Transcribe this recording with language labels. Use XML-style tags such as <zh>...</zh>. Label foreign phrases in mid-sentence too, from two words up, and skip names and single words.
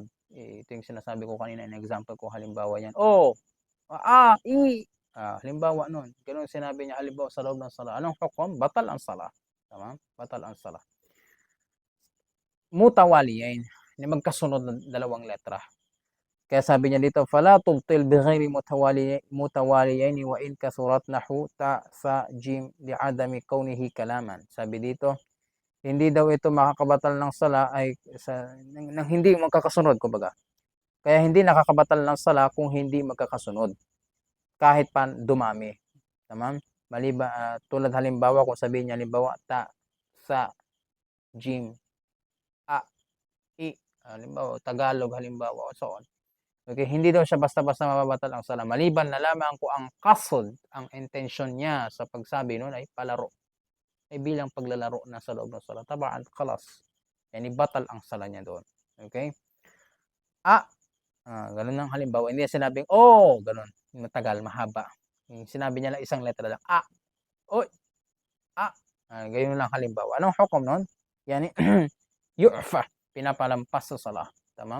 <tl>Ito yung sinasabi ko kanina, in example ko, halimbawa yan. I. Halimbawa nun. Ganun sinabi niya, halimbawa sa loob ng sala. Anong hukom? Batal ang sala. Tama? Batal ang sala. Mutawaliyain. Magkasunod ng dalawang letra. Kaya sabi niya dito,</tl> <ar>فلا تبطل بغير متواليين وإن كثرت نحو ت ث ج لعدم كونه كلاما.</ar> <tl>Sabi dito, hindi daw ito makakabatal ng sala ay nang hindi magkakasunod, kumbaga. Kaya hindi nakakabatal ng sala kung hindi magkakasunod. Kahit pa dumami. Tama? Tulad halimbawa, kung sabihin niya halimbawa ta sa jim i, halimbawa Tagalog halimbawa, so on. Okay, hindi daw siya basta-basta mababatal ang sala. Maliban na lamang kung ang qasd, ang intention niya sa pagsabi noon ay palaro. Ay bilang paglalaro na sa loob ng sala.</tl> <ar>طبعا، خلاص.</ar> <tl>Yani batal ang sala niya doon. Okay? Ganun lang halimbawa. Hindi sinabing, ganun. Matagal, mahaba. Sinabi niya lang isang letra lang. Ganyan lang halimbawa. Anong hukom noon?</tl> <ar>يعني، يعفى.</ar> <tl>Pinapalampas sa sala. Tama?</tl>